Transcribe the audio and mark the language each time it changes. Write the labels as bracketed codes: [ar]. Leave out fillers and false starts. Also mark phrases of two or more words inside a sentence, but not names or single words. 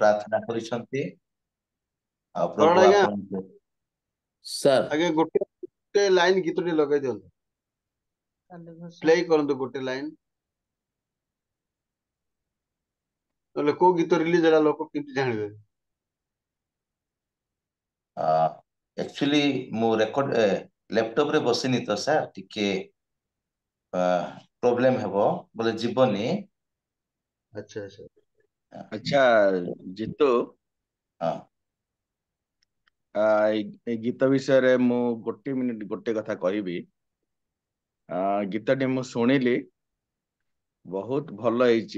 [or] ପ୍ରାର୍ଥନା କରିଛନ୍ତି। ଆଉ କଣ ପ୍ରଭୁ ଆଜ୍ଞା? ଆପଣଙ୍କୁ ସାର୍ ଆଜ୍ଞା ଗୋଟେ ଲାଇନ ଗୀତଟି ଲଗେଇ ଦିଅନ୍ତୁ, ପ୍ଲେ କରନ୍ତୁ ଗୋଟେ ଲାଇନ, ନହେଲେ କୋଉ ଗୀତ ରିଲିଜ ହେଲା ଲୋକ କେମିତି ଜାଣିବେ? ଏକ୍ଚୁଅଲି ମୁ ରେକର୍ଡ ଲ୍ୟାପଟପ ରେ ବସିନି ତ ସର ଟିକେ ପ୍ରବ୍ଲେମ ହେବ ବୋଲେ ଜୀବନୀ। ଆଚ୍ଛା ଆଚ୍ଛା। ଆଚ୍ଛା ଜିତୁ, हाँ ଏଇ ଗୀତ ବିଷୟରେ ମୁଁ ଗୋଟେ ମିନିଟ ଗୋଟେ କଥା କହିବି। ଗୀତଟି ମୁଁ ଶୁଣିଲି, ବହୁତ ଭଲ ହେଇଛି।